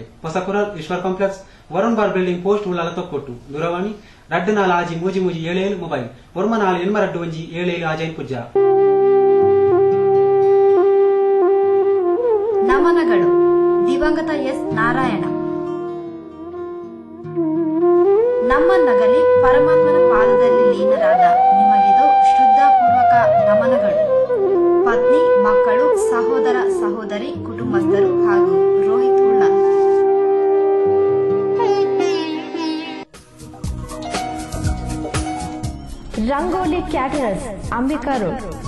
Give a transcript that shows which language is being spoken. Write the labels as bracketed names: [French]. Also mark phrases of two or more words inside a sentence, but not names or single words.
[Kannada] ಹೊಸಕುರಾಲ್ ಈಶ್ವರ್ ಕಾಂಪ್ಲೆಕ್ಸ್ ವರುಣ್ ಬಾರ್ ಬಿಲ್ಡಿಂಗ್ ಪೋಸ್ಟ್ ಉಳ್ಳಾಲ ತೊಕ್ಕೊಟ್ಟು ದೂರವಾಣಿ 24 ಆಜಿ 3377 ಮೊಬೈಲ್ 9482 ಆಜೈನ್ ಪೂಜ. ನಮನಗಳು ದಿವಂಗತ ಎಸ್ ನಾರಾಯಣ. ನಮ್ಮನ್ನಗಲಿ ಪರಮಾತ್ಮನ ಪಾದದಲ್ಲಿ ಲೀನರಾದ ನಿಮಗಿದು ಶ್ರದ್ಧಾಪೂರ್ವಕ ನಮನಗಳು. ಪತ್ನಿ, ಮಕ್ಕಳು, ಸಹೋದರ ಸಹೋದರಿ, ಕುಟುಂಬಸ್ಥರು ಹಾಗೂ ರೋಹಿತ್ ಉಳ್ಳ. ರಂಗೋಲಿ ಕ್ಯಾಟರರ್ಸ್, ಅಂಬಿಕಾ ರೋಡ್.